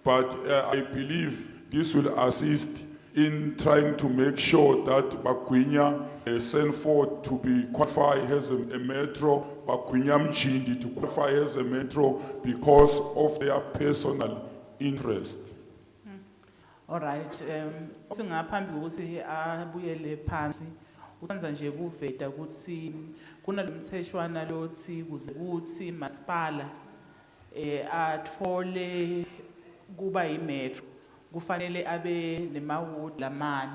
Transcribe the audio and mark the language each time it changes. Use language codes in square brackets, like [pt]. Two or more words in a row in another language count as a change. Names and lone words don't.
[en] But I believe this will assist in trying to make sure that Bagwinya Sanford to be qualified as a metro, Bagwinya Mchindi to qualify as a metro because of their personal interest. All right, [ss] singaphambi kokuthi abuyele phansi usenza nje kuveta ukuthi kunalomtheshwana lothi kuze kuthi masipala atfole kuba yimetro kufanele abe nemaward lamani.